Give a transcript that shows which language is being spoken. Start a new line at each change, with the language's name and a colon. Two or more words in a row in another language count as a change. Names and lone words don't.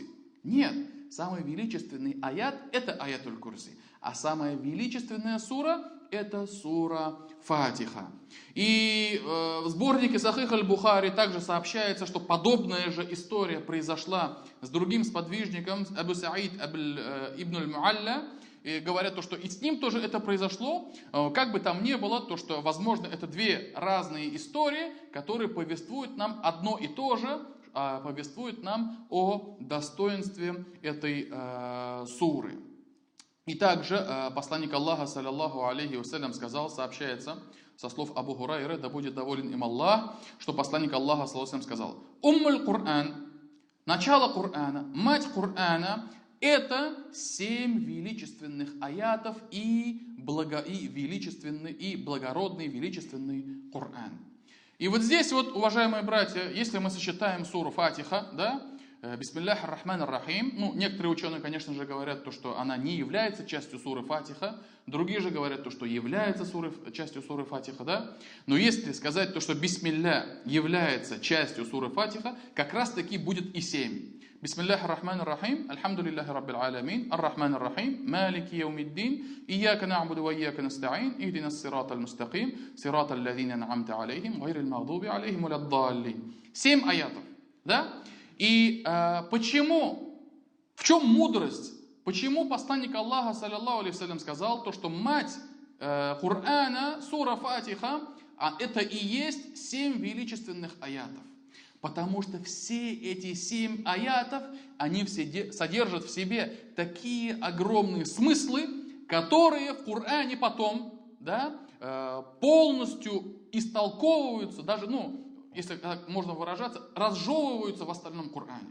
Russian: Нет, самый величественный аят – это аятуль курси. А самая величественная сура – это сура Фатиха. И в сборнике Сахих аль-Бухари также сообщается, что подобная же история произошла с другим сподвижником, Абу Саид ибн аль-Муалля. И говорят, то, что и с ним тоже это произошло. Как бы там ни было, то, что, возможно, это 2 разные истории, которые повествуют нам одно и то же, повествуют нам о достоинстве этой суры. И также посланник Аллаха,
Arabic: صلى الله عليه وسلم,
Russian: сказал, сообщается со слов Абу Хурайры, да будет доволен им Аллах, что посланник Аллаха,
Arabic: صلى الله عليه
Russian: сказал:
Arabic: «أم القرآن»,
Russian: начало Кур'ана, мать Кур'ана, это 7 величественных аятов и величественный, и благородный, величественный Кур'ан. И вот здесь вот, уважаемые братья, если мы сочетаем суру Фатиха, да,
Arabic: بسم الله الرحمن الرحيم.
Russian: Ну, некоторые ученые, конечно же, говорят, то, что она не является частью суры Фатиха. Другие же говорят, то, что является частью суры Фатиха, да. Но если сказать то, что Бисмилля является частью суры Фатиха, как раз таки будет и 7.
Arabic: بسم الله الرحمن الرحيم. الحمد لله رب العالمين. الرحمن الرحيم. مالك يوم الدين. إياك نعبد وإياك نستعين. اهدنا الصراط المستقيم. صراط الذين أنعمت عليهم. غير المغضوب عليهم ولا الضالين.
Russian: 7 аятов, да? И почему, в чем мудрость, почему посланник Аллаха,
Arabic: صلى الله عليه وسلم,
Russian: сказал то, что мать Кур'ана, сура Фатиха, это и есть 7 величественных аятов. Потому что все эти 7 аятов, они все содержат в себе такие огромные смыслы, которые в Коране потом, да, полностью истолковываются, даже, если так можно выражаться, разжевываются в остальном Коране.